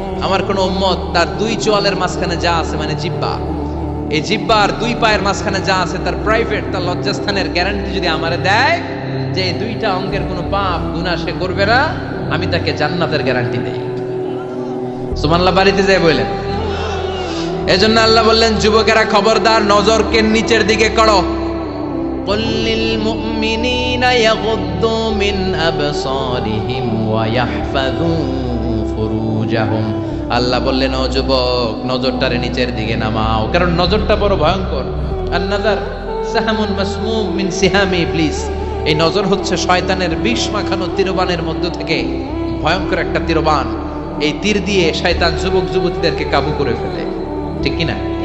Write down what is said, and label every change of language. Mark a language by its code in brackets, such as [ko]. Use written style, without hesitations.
[bn] আমার কোন উম্মত তার 2 চোয়ালের মাঝখানে যা আছে, মানে জিহ্বা, এই জিহ্বার 2 পায়ের মাঝখানে যা আছে তার প্রাইভেট, তার লজ্জাস্থানের গ্যারান্টি যদি আমারে দেয় যে এই 2টা অঙ্গের কোনো পাপ গুনাহ সে করবে না, আমি তাকে জান্নাতের গ্যারান্টি দেই। সুবহানাল্লাহ বাড়িতে যায় বলেন। এজন্য আল্লাহ বললেন যুবকেরা খবরদার, নজরকে নিচের দিকে করো। [ar] قل للمؤمنين يغضوا من أبصارهم ويحفظوا فروجهم। [bn] আল্লাহ বললেন ও যুবক, নজরটারে নিচের দিকে নামাও, কারণ নজরটা বড় ভয়ঙ্কর। [ar] আন-নাযার সাহামুন মাসমুম মিন সিহামি ইবলিস। [bn] এই নজর হচ্ছে শয়তানের বিষ মাখানো তীরবানের মধ্য থেকে ভয়ঙ্কর একটা তীরবান। এই তীর দিয়ে শয়তান যুবক যুবতীদেরকে কাবু করে ফেলে। ঠিক কি না?